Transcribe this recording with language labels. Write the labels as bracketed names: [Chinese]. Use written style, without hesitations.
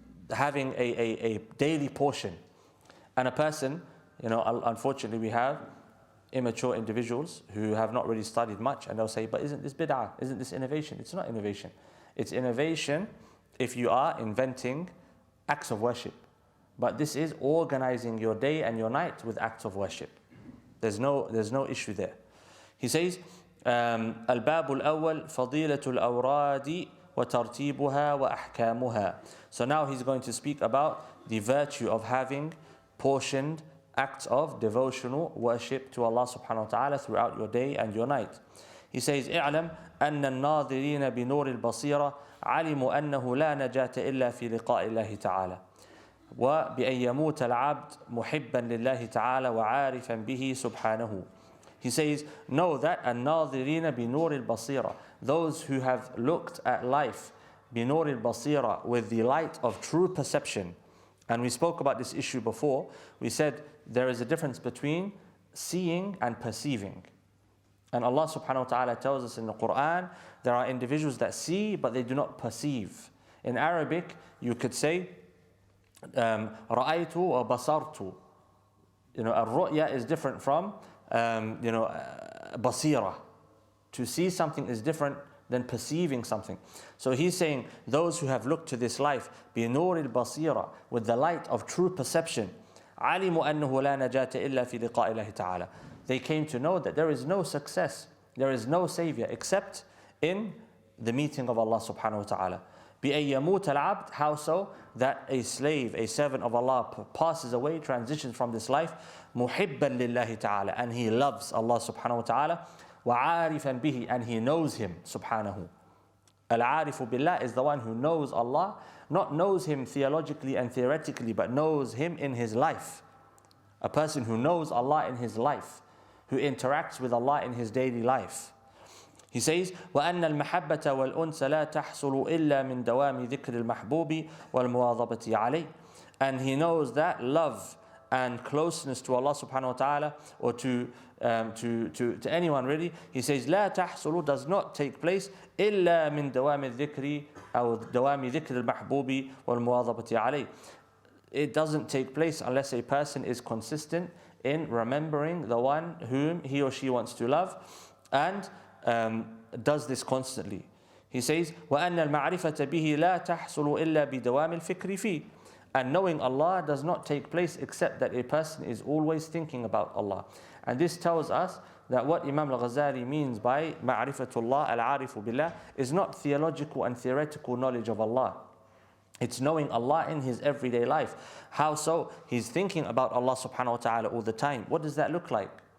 [English] Having a daily portion. And a person, unfortunately we have immature individuals who have not really studied much, and they'll say, but isn't this bid'ah? Isn't this innovation? It's not innovation. It's innovation if you are inventing acts of worship. But this is organizing your day and your night with acts of worship. There's no issue there. He says, [Arabic] الباب الأول فضيلة الأوراد وترتيبها وأحكامها. [English] So now he's going to speak about the virtue of having portioned acts of devotional worship to Allah subhanahu wa ta'ala throughout your day and your night. He says, [Arabic] اعلم أن الناظرين بنور البصيرة علموا أنه لا نجاة إلا في لقاء الله تعالى وبأن يموت العبد محبا لله تعالى وعارفا به سبحانه. [English] He says, know that [Arabic] الناظرين بنور البصيرة, [English] those who have looked at life [Arabic] بنور البصيرة, [English] with the light of true perception. And we spoke about this issue before. We said there is a difference between seeing and perceiving. And Allah subhanahu wa ta'ala tells us in the Quran, there are individuals that see but they do not perceive. In Arabic, you could say, [Arabic] رأيت وبصرت. الرؤيا [English] is different from basira. To see something is different than perceiving something. So he's saying those who have looked to this life [Arabic] بنور البصيرة, [English] with the light of true perception, [Arabic] علموا أنه لا نجاة إلا في لقاء الله تعالى. [English] They came to know that there is no success, there is no savior except in the meeting of Allah subhanahu wa ta'ala. [Arabic] بأن يموت العبد, [English] how so? That a slave, a servant of Allah passes away, transitions from this life, [Arabic] محبا لله تعالى, [English] and he loves Allah subhanahu wa ta'ala, [Arabic] وعارفا به, [English] and he knows him subhanahu. Al-Arifu billah is the one who knows Allah, not knows him theologically and theoretically, but knows him in his life. A person who knows Allah in his life, who interacts with Allah in his daily life. He says, [Arabic] وَأَنَّ الْمَحَبَّةَ وَالْأُنْسَ لَا تَحْصُلُ إِلَّا مِنْ دَوَامِ ذِكْرِ الْمَحْبُوبِ وَالْمُوَاظَبَةِ عَلَيْهِ. [English] And he knows that love and closeness to Allah subhanahu wa ta'ala, or to anyone really, he says, [Arabic] لا تحصل, [English] does not take place [Arabic] إلا من دوام الذكر أو دوام ذكر المحبوب والمواظبة عليه. [English] It doesn't take place unless a person is consistent in remembering the one whom he or she wants to love, and does this constantly. He says, [Arabic] وَأَنَّ الْمَعْرِفَةَ بِهِ لَا تَحْصُلُ إِلَّا بِدَوَامِ الْفِكْرِ فِيهِ. [English] And knowing Allah does not take place except that a person is always thinking about Allah. And this tells us that what Imam Ghazali means by ma'rifatullah, al-arifu billah, is not theological and theoretical knowledge of Allah. It's knowing Allah in his everyday life. How so? He's thinking about Allah subhanahu wa ta'ala all the time. What does that look like?